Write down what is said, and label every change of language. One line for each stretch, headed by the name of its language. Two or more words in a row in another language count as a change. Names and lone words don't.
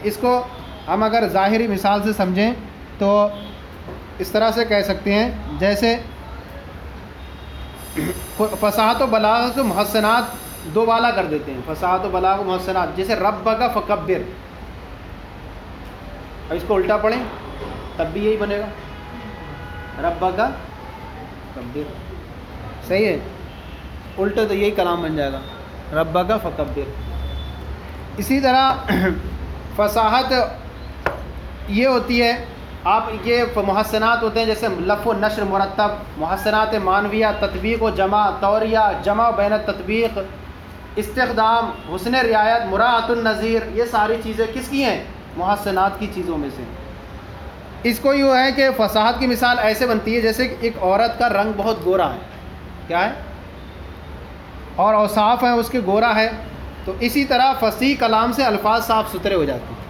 Urdu: اس کو ہم اگر ظاہری مثال سے سمجھیں تو اس طرح سے کہہ سکتے ہیں، جیسے فصاحت و بلاغت کو محسنات دو بالا کر دیتے ہیں، فصاحت و بلاغت و محسنات، جیسے
Arabic: ربک فکبر،
Urdu: اب اس کو الٹا پڑھیں تب بھی یہی بنے گا،
Arabic: ربک فکبر،
Urdu: صحیح ہے، الٹا تو یہی کلام بن جائے گا،
Arabic: ربک فکبر۔
Urdu: اسی طرح فصاحت یہ ہوتی ہے، آپ یہ محسنات ہوتے ہیں جیسے لف و نشر مرتب، محسنات معنویہ، تطبیق و جمع، توریہ،
Arabic: جمع بین التطبیق،
Urdu: استخدام، حسن رعایت،
Arabic: مراعات النظیر،
Urdu: یہ ساری چیزیں کس کی ہیں؟ محسنات کی چیزوں میں سے۔ اس کو یوں ہے کہ فصاحت کی مثال ایسے بنتی ہے جیسے ایک عورت کا رنگ بہت گورا ہے، کیا ہے، اور اوصاف ہیں اس کے گورا ہے، تو اسی طرح فصیح کلام سے الفاظ صاف ستھرے ہو جاتے ہیں۔